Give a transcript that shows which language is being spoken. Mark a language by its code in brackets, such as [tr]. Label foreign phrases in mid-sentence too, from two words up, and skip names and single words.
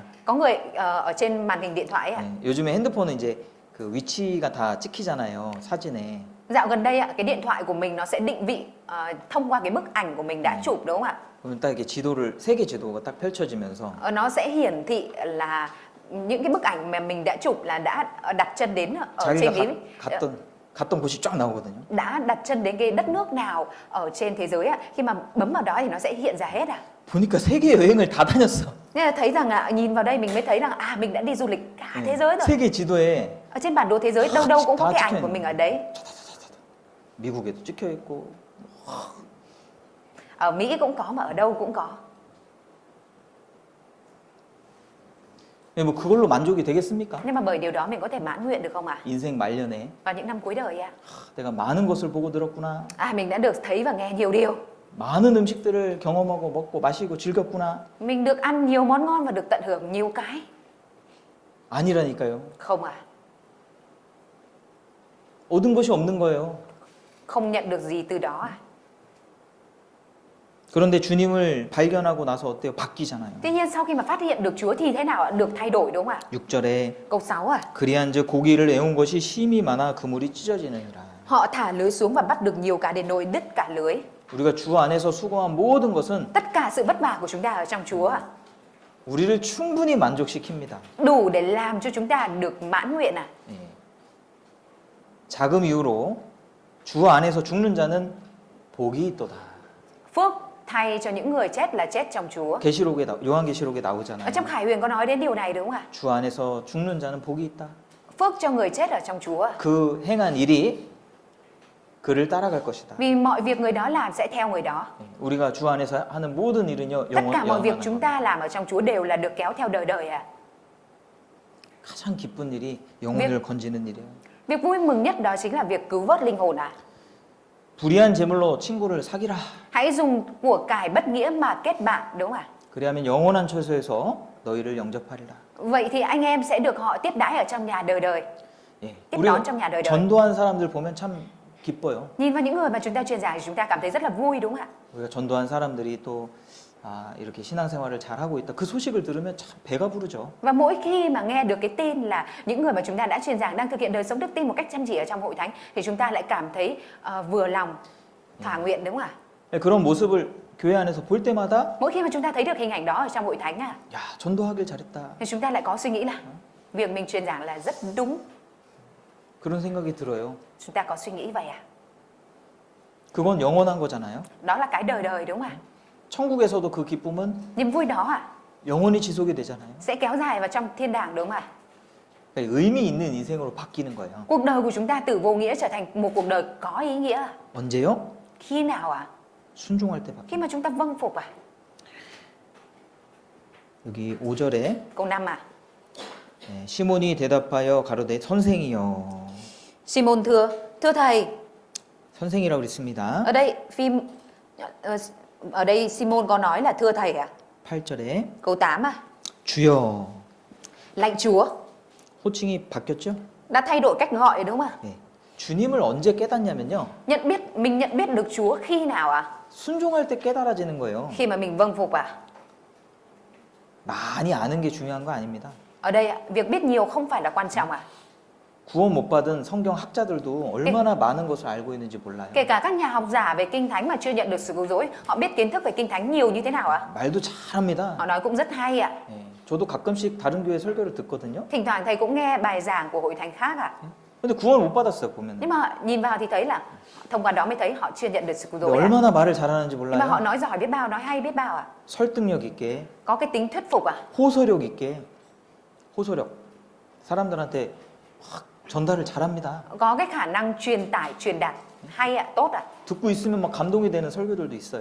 [vi] Có người ở trên màn hình điện thoại ạ. [ko] 요즘에 핸드폰은 이제 그 위치가 다 찍히잖아요, 사진에. [vi] Dạo gần đây ạ, cái điện thoại của mình nó sẽ định vị thông qua cái bức ảnh của mình đã chụp, đúng không ạ? [ko] 그러면 딱 이렇게 지도를 세계 지도가 딱 펼쳐지면서 [vi] Nó sẽ hiển thị là những cái bức ảnh mà mình đã chụp là đã đặt chân đến ở trên [ko] 자기가 [vi] cái [ko] 갔던 곳이 쫙 나오거든요. [vi] đã đặt chân đến cái đất nước nào ở trên thế giới ạ. Khi mà bấm vào đó thì nó sẽ hiện ra hết ạ. [ko] 보니까 세계 여행을 다 다녔어. [vi] Nên là thấy rằng nhìn vào đây mình mới thấy rằng mình đã đi du lịch cả thế giới rồi. [ko] 세계 지도에 [vi] Ở trên bản đồ thế giới đâu đâu cũng có Đó, cái chắc ảnh của là- mình ở đấy. [ko] 미국에도 찍혀 있고 [vi] Ở Mỹ cũng có mà ở đâu cũng có. [ko] 뭐 그걸로 만족이 되겠습니까? [vi] Nhưng mà bởi điều đó mình có thể mãn nguyện được không ạ? [ko] 인생 말년에 [vi] Vào những năm cuối đời ạ. [ko] 내가 많은 것을 보고 들었구나. [vi] Mình đã được thấy và nghe nhiều điều. [ko] 많은 음식들을 경험하고 먹고 마시고 즐겼구나. [vi] Mình được ăn nhiều món ngon và được tận hưởng nhiều cái. [ko] 아니라니까요. [vi] Không ạ. [ko] 얻은 것이 없는 거예요. [vi] Không nhận được gì từ đó. [ko] 그런데 주님을 발견하고 나서 어때요? 바뀌잖아요. [vi] Tuy nhiên sau khi mà phát hiện được Chúa thì thế nào ạ? Được thay đổi đúng không ạ? [ko] 6절에 [vi] Câu 6 ạ. [ko] 그리한즉 고기를 애운 것이 심이 많아 그물이 찢어지느니라. [vi] Họ thả lưới xuống và bắt được nhiều cá đến nỗi đứt cả lưới. [ko] 우리가 주 안에서 수고한 모든 것은 [vi] Tất cả sự vất vả của chúng ta ở trong Chúa ạ, [ko] 우리를 충분히 만족시킵니다. [vi] đủ để làm cho chúng ta được mãn nguyện à. [ko] 예. 자금 이후로 주 안에서 죽는 자는 복이 있도다. [vi] Phước thay cho những người chết là chết trong Chúa. [ko] 계시록에 요한계시록에 [vi] Ở [ko] 나오잖아요. [vi] trong Khải Huyền có nói đến điều này đúng không ạ? [ko] 주 안에서 죽는 자는 복이 있다. [vi] Phước cho người chết ở trong Chúa. [ko] 그 행한 일이 그를 따라갈 것이다. [vi] Vì mọi việc người đó làm sẽ theo người đó. [ko] 예. 우리가 주 안에서 하는 모든 일은요 [vi] Tất cả mọi việc [ko] 영원한 [vi] chúng ta làm ở trong Chúa đều là được kéo theo đời đời à. [ko] 가장 기쁜 일이 영혼을 건지는 일이에요. [vi] Việc vui mừng nhất đó chính là việc cứu vớt linh hồn à. [ko] 불의한 재물로 친구를 사귀라. [vi] Hãy dùng của cải bất nghĩa mà kết bạn đúng không ạ? [ko] 그리하면 영원한 처소에서 너희를 영접하리라. [vi] Vậy thì anh em sẽ được họ tiếp đãi ở trong nhà đời đời. [ko] 예. [vi] Tiếp [ko] 우리가 [vi] đón trong nhà đời đời. [ko] 전도한 사람들 보면 참 기뻐요. [vi] Nhìn vào những người mà chúng ta truyền giảng thì chúng ta cảm thấy rất là vui đúng không ạ? [ko] 우리가 전도한 사람들이 또 이렇게 신앙생활을 잘 하고 있다. 그 소식을 들으면 참 배가 부르죠. [vi] Và mỗi khi mà nghe được cái tin là những người mà chúng ta đã truyền giảng đang thực hiện đời sống đức tin một cách chăm chỉ ở trong hội thánh thì chúng ta lại cảm thấy vừa lòng, thỏa nguyện đúng không ạ? [ko] 예, 그런 모습을 교회 안에서 볼 때마다 [vi] Mỗi khi mà chúng ta thấy được hình ảnh đó ở trong hội thánh [ko] 야, 전도하길 잘했다. [vi] thì chúng ta lại có suy nghĩ là việc mình truyền giảng là rất đúng. [ko] 그런 생각이 들어요. [vi] Chúng ta có suy nghĩ vậy à? [ko] 그건 영원한 거잖아요. [vi] Đó là cái đời đời đúng không ạ? [ko] 천국에서도 그 기쁨은 [vi] Niềm vui đó [ko] 영원히 지속이 되잖아요. [vi] sẽ kéo dài vào trong thiên đàng đúng không ạ? [ko] 그러니까 의미 있는 인생으로 바뀌는 거예요. [vi] Cuộc đời của chúng ta từ vô nghĩa trở thành một cuộc đời có ý nghĩa. [ko] 언제요? [vi] Khi nào ạ? [ko] 순종할 때 바뀌어요. [vi] Khi mà chúng ta vâng phục à? [ko] 여기 5절에 [vi] Câu 5 à? [ko] 시몬이 대답하여 가로되 선생이여. [vi] Simon thưa thầy. [ko] 선생이라고 그랬습니다. [vi] Ở đây Simon có nói là thưa thầy à? [ko] 8절에 [vi] Câu 8 à? [ko] 주여. [vi] Lạy Chúa. [ko] 호칭이 바뀌었죠? [vi] Đã thay đổi cách gọi đúng không ạ? [ko] 네. 주님을 언제 깨닫냐면요. [vi] Mình nhận biết được Chúa khi nào ạ? [ko] 순종할 때 깨달아지는 거예요. [vi] Khi mà mình vâng phục à? [ko] 많이 아는 게 중요한 거 아닙니다. [vi] Ở đây việc biết nhiều không phải là quan trọng à? [ko] 구원 못 받은 성경 학자들도 얼마나 많은 것을 알고 있는지 몰라요. [vi] Kể cả các nhà học giả về Kinh Thánh mà chưa nhận được sự cứu rỗi, họ biết kiến thức về Kinh Thánh nhiều như thế nào ạ? [ko] 말도 잘합니다. [vi] Họ nói cũng rất hay ạ. [ko] 예, 저도 가끔씩 다른 교회 설교를 듣거든요. [vi] Thỉnh thoảng thầy cũng nghe bài giảng của hội thánh khác ạ. [ko] 근데 구원을 못 받았어요, 보면. [vi] Nhưng mà nhìn vào thì thấy là thông qua đó mới thấy họ chưa nhận được sự cứu [ko] 근데 [vi] rỗi ạ. [ko] 얼마나 말을 잘하는지 [vi] Nhưng mà họ [ko] 몰라요. [vi] nói giỏi biết bao, nói hay biết bao ạ. [ko] 설득력 있게, [vi] Có cái tính thuyết phục ạ. [ko] 호소력 있게, 호소력. 사람들한테 확 전달을 잘합니다. [vi] Có cái khả năng truyền tải, truyền đạt hay ạ, tốt ạ. [ko] 듣고 있으면 막 감동이 되는 설교들도 있어요.